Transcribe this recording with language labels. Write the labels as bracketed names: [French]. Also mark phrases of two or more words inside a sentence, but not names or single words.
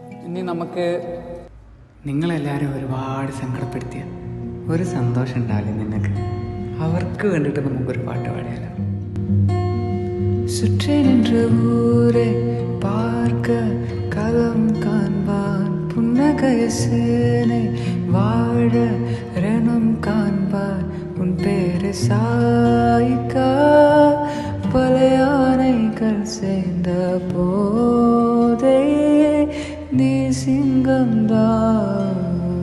[Malayalam] ഇനി നമുക്ക് നിങ്ങളെല്ലാവരും ഒരുപാട് സങ്കടപ്പെടുത്തിയ ഒരു സന്തോഷം ഉണ്ടാവില്ലേ നിങ്ങൾക്ക്? അവർക്ക് വേണ്ടിയിട്ട് നമുക്കൊരു പാട്ട് പാടിയാലോ? [Tamil] சுற்றி நின்ற ஊரை பார்க்க களம் காண்பான், புன்னகைய சேனை வாழ ரணம் காண்பான், உன் பேரை சாய்க்கா பல யானைகள் சேர்ந்த போதே நீ சிங்கம்தான்.